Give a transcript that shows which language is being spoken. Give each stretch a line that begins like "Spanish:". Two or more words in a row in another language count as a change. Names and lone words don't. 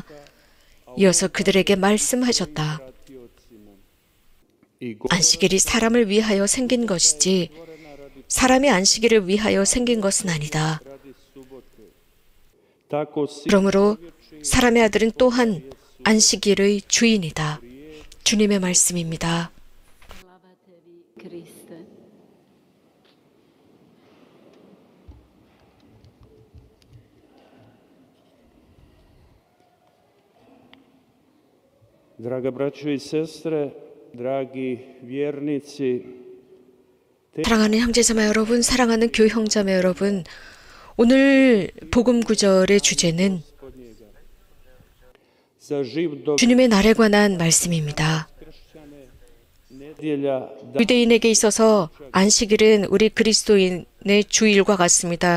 Korean: 이어서 그들에게 말씀하셨다. 안식일이 사람을 위하여 생긴 것이지 사람이 안식일을 위하여 생긴 것은 아니다. 그러므로 사람의 아들은 또한 안식일의 주인이다. 주님의 말씀입니다.
Croatian: Draga braćo i sestre, dragi vjernici,
Korean: 사랑하는 형제자매 여러분, 사랑하는 교회 형제자매 여러분, 오늘 복음 구절의 주제는 주님의 날에 관한 말씀입니다. 유대인에게 있어서 안식일은 우리 그리스도인의 주일과 같습니다.